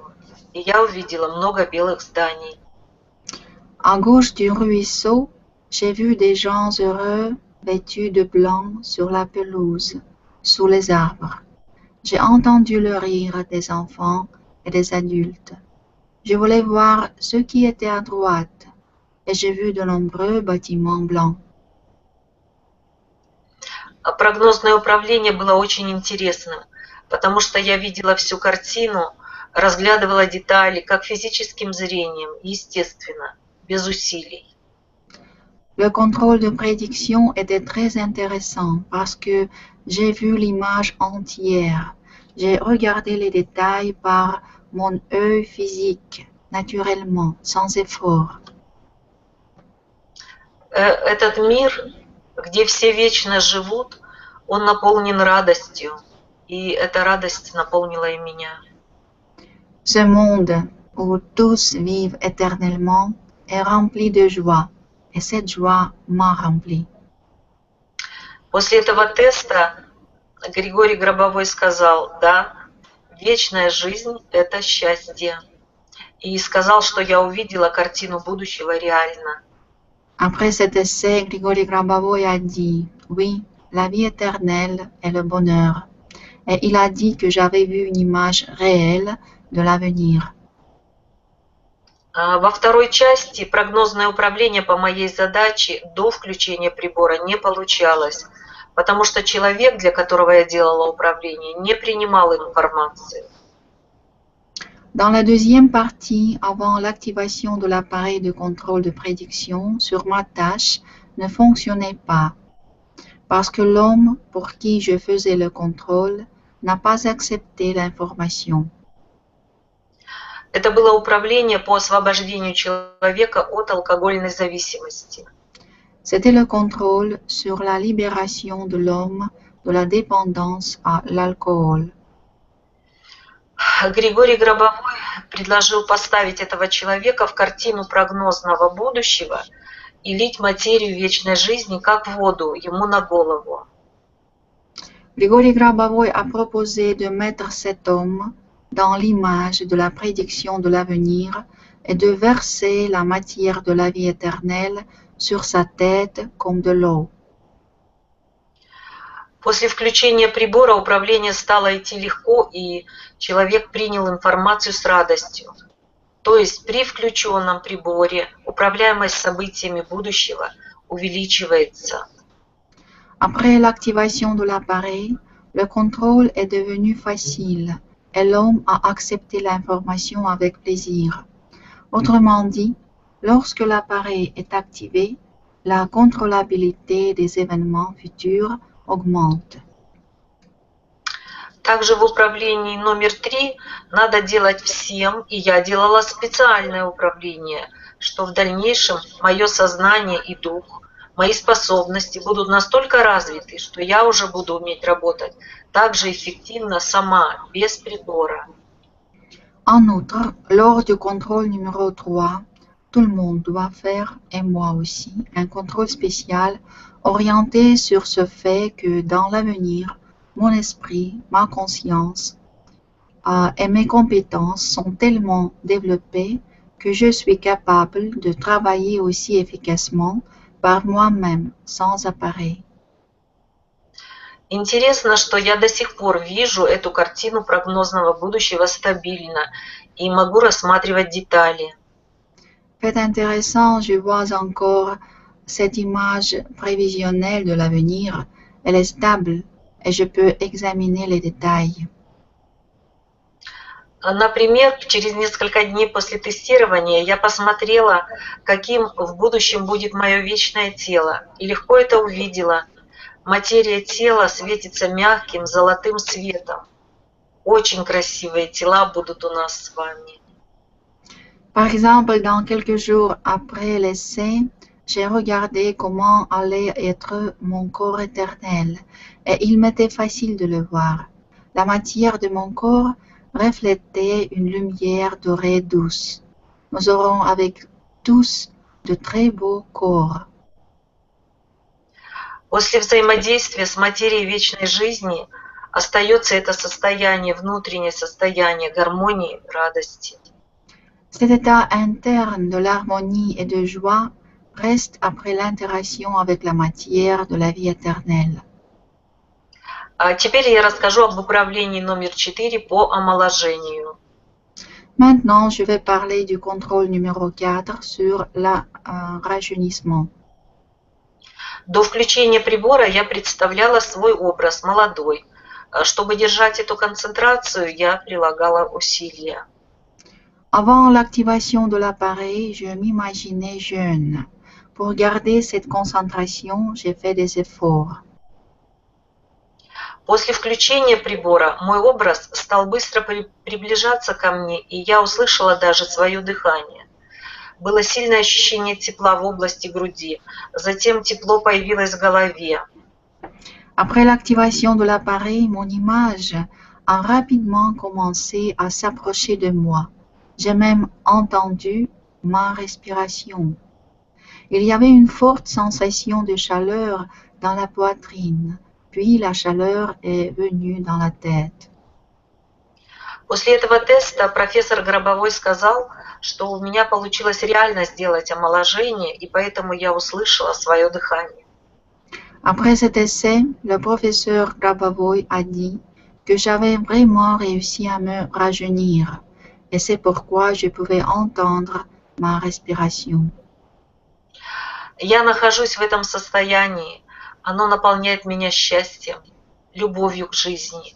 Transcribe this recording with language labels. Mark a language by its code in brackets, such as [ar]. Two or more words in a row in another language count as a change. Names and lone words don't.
[ru] И я увидела много белых зданий. [fr] À gauche du ruisseau, j'ai vu des gens heureux vêtus de blanc sur la pelouse, sous les arbres. J'ai entendu le rire des enfants et des adultes. Je voulais voir ce qui était à droite et j'ai vu de nombreux bâtiments blancs. [ru] Прогнозное управление было очень интересным, потому что я видела всю картину, разглядывала детали, как физическим зрением, естественно, без усилий. [fr] Le contrôle de prédiction était très intéressant parce que j'ai vu l'image entière. J'ai regardé les détails par mon œil physique, naturellement, sans effort. [ru] Этот мир, где все вечно живут, он наполнен радостью, и эта радость наполнила и меня. [fr] Ce monde où tous vivent éternellement est rempli de joie, et cette joie m'a rempli. [ru] После этого теста Григорий Гробовой сказал: да, вечная жизнь – это счастье. И сказал, что я увидела картину будущего реально. [fr] Après cet essai, Grigori Grabavoy a dit, oui, la vie éternelle est le bonheur. Et il a dit que j'avais vu une image réelle de l'avenir. [ru] Во второй части прогнозное управление по моей задаче до включения прибора не получалось, потому что человек, для которого я делала управление, не принимал информацию. [fr] Dans la deuxième partie, avant l'activation de l'appareil de contrôle de prédiction sur ma tâche ne fonctionnait pas, parce que l'homme pour qui je faisais le contrôle n'a pas accepté l'information. [ru] Это было управление по освобождению человека от алкогольной зависимости. [fr] C'était le contrôle sur la libération de l'homme de la dépendance à l'alcool. [ru] Григорий Гробовой предложил поставить этого человека в картину прогнозного будущего и лить материю вечной жизни, как воду, ему на голову. [fr] Grigori Grabavoy a proposé de mettre cet homme dans l'image de la prédiction de l'avenir et de verser la matière de la vie éternelle sur sa tête comme de l'eau. [ru] После включения прибора управление стало идти легко, и человек принял информацию с радостью. То есть при включенном приборе управляемость событиями будущего увеличивается. [fr] Après l'activation de l'appareil, le contrôle est devenu facile et l'homme a accepté l'information avec plaisir. Autrement dit, lorsque l'appareil est activé, la contrôlabilité des événements futurs augmente. [ru] Также в управлении номер 3 надо делать всем, и я делала специальное управление, что в дальнейшем мое сознание и дух, мои способности будут настолько развиты, что я уже буду уметь работать так же эффективно сама, без прибора. [fr] En outre, lors du contrôle numéro 3, tout le monde doit faire, et moi aussi, un contrôle spécial orienté sur ce fait que dans l'avenir, mon esprit, ma conscience et mes compétences sont tellement développées que je suis capable de travailler aussi efficacement par moi-même, sans appareil. [ru] Интересно, что я до сих пор вижу эту картину прогнозного будущего стабильно и могу рассматривать детали. [fr] Fait intéressant, je vois encore cette image prévisionnelle de l'avenir. Elle est stable et je peux examiner les détails. [ru] Например, через несколько дней после тестирования я посмотрела, каким в будущем будет мое вечное тело, и легко это увидела. Материя тела светится мягким золотым светом. Очень красивые тела будут у нас с вами. [fr] Par exemple, dans quelques jours après l'essai, j'ai regardé comment allait être mon corps éternel, et il m'était facile de le voir. La matière de mon corps reflétait une lumière dorée douce. Nous aurons avec tous de très beaux corps. [ru] После взаимодействия с материей вечной жизни остается это состояние, внутреннее состояние гармонии, радости. [fr] Cet état interne de l'harmonie et de joie reste après l'interaction avec la matière de la vie éternelle. [ru] А теперь я расскажу об управлении номер 4 по омоложению. [fr] Maintenant, je vais parler du contrôle numéro 4 sur le rajeunissement. [ru] До включения прибора я представляла свой образ молодой. Чтобы держать эту концентрацию, я прилагала усилия. [fr] Avant l'activation de l'appareil, je m'imaginais jeune. Pour garder cette concentration, j'ai fait des efforts. [ru] После включения прибора мой образ стал быстро приближаться ко мне, и я услышала даже свое дыхание. Было сильное ощущение тепла в области груди, затем тепло появилось в голове. [fr] Après l'activation de l'appareil, mon image a rapidement commencé à s'approcher de moi. J'ai même entendu ma respiration. Il y avait une forte sensation de chaleur dans la poitrine, puis la chaleur est venue dans la tête. [ru] После этого теста профессор Гробовой сказал, что у меня получилось реально сделать омоложение, и поэтому я услышала свое дыхание. [fr] Après cet essai, le professeur Grabavoy a dit que j'avais vraiment réussi à me rajeunir, et c'est pourquoi je pouvais entendre ma respiration. [ru] Я нахожусь в этом состоянии, оно наполняет меня счастьем, любовью к жизни.